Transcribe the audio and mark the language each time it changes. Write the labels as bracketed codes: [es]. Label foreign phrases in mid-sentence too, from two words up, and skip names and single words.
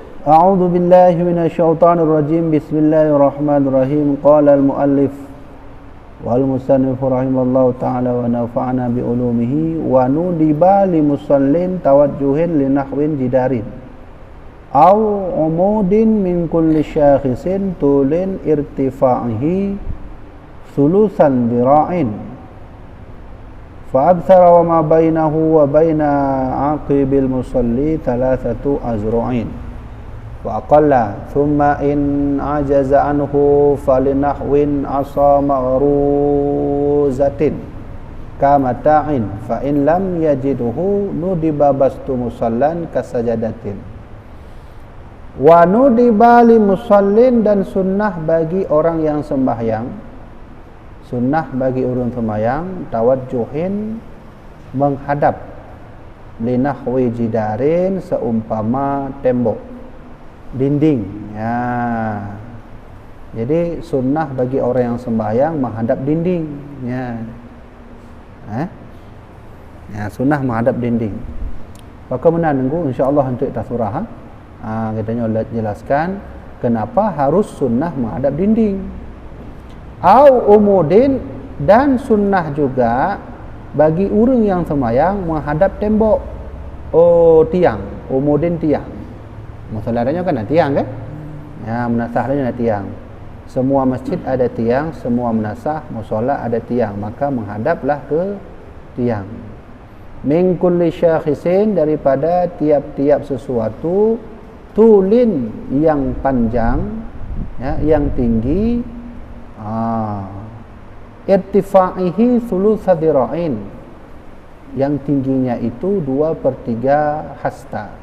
[ar] أعوذ بالله من الشيطان الرجيم. بسم الله الرحمن الرحيم. قال المؤلف والمصنف رحمه الله تعالى ونفعنا بعلومه وندب لمصل توجه لنحو جدار أو عمود من كل شاخص طول ارتفاعه ثلثا ذراع فأكثر وما بينه وبين عقب المصلي ثلاثة أذرع و أقل ثم إن عجز عنه فلنحو عصا مغروزة كمتاع فإن لم يجده ندب بسط مصلى كسجادة وندب لمصل, [id] dan sunnah bagi orang yang sembahyang, sunnah bagi orang sembahyang tawajjuhin menghadap [ar] لنحو جدار [id] seumpama tembok dinding ya. Jadi sunnah bagi orang yang sembahyang menghadap dinding ya. Ya, sunnah menghadap dinding. Maka mana nunggu insya-Allah untuk surah katanya jelaskan kenapa harus sunnah menghadap dinding. [ar] أو عمود, [id] dan sunnah juga bagi orang yang sembahyang menghadap tembok. Oh, tiang, umudin tiang. Musalahnya kan ada tiang kan? Ya, menasahnya ada tiang. Semua masjid ada tiang, semua menasah musalla ada tiang, maka menghadaplah ke tiang. [ar] من كل شاخص, [id] daripada tiap-tiap sesuatu, tulin yang panjang ya, yang tinggi, [ar] ارتفاعه ثلثا ذراع, [id] yang tingginya itu 2/3 hasta.